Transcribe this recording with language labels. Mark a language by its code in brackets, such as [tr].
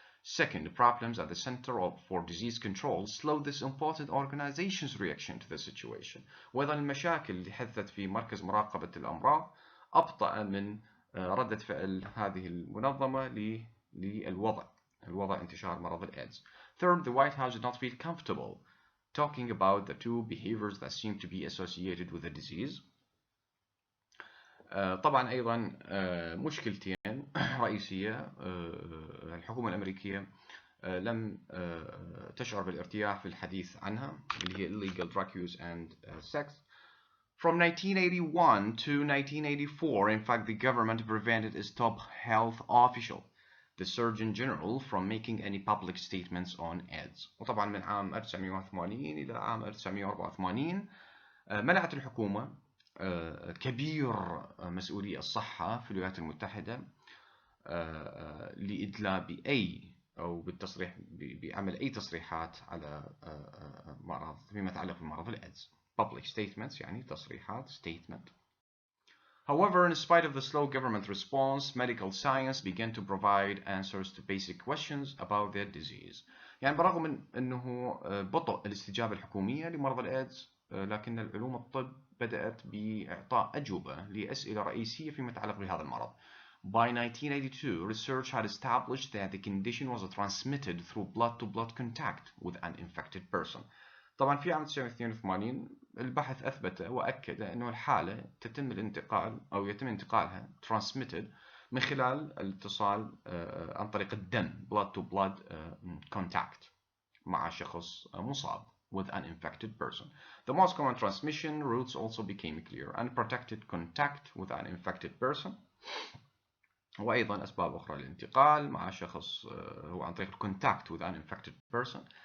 [en] Second, problems at the Center for Disease Control slowed this important organization's reaction to the situation. [ar] وأيضا المشاكل اللي حدثت في مركز مراقبة الأمراض أبطأ من ردة فعل هذه المنظمة للوضع انتشار مرض الإيدز. [en] Third, the White House did not feel comfortable talking about the two behaviors that seem to be associated with the disease. [ar] طبعا أيضا مشكلتين رئيسية. الحكومة الأمريكية لم تشعر بالارتياح في الحديث عنها اللي هي [en] illegal drug use and sex. From 1981 to 1984, in fact, the government prevented its top health official, the Surgeon General, from making any public statements on AIDS. [ar] وطبعا من عام 1981 إلى عام 1984 منعت الحكومة كبير مسؤولي الصحة في الولايات المتحدة لإدلاء بأي أو بالتصريح بعمل أي تصريحات على مرض فيما يتعلق بمرض الإيدز. [en] Public statements [ar] يعني تصريحات [en] statement. However, in spite of the slow government response, medical science began to provide answers to basic questions about their disease. [ar] يعني برغم من أنه بطء الاستجابة الحكومية لمرض الإيدز، لكن العلوم الطب بدأت بإعطاء أجوبة لأسئلة رئيسية فيما يتعلق بهذا المرض. [en] By 1982, research had established that the condition was transmitted through blood-to-blood contact with an infected person. [ar] طبعا في عام 1982 البحث أثبت وأكد أنه الحالة يتم انتقالها transmitted من خلال الاتصال عن طريق الدم [en] blood-to-blood contact [ar] مع شخص مصاب [en] with an infected person. The most common transmission routes also became clear: unprotected contact with an infected person، [ar] وأيضا أسباب أخرى للانتقال مع شخص هو عن طريق [en] contact with an infected person.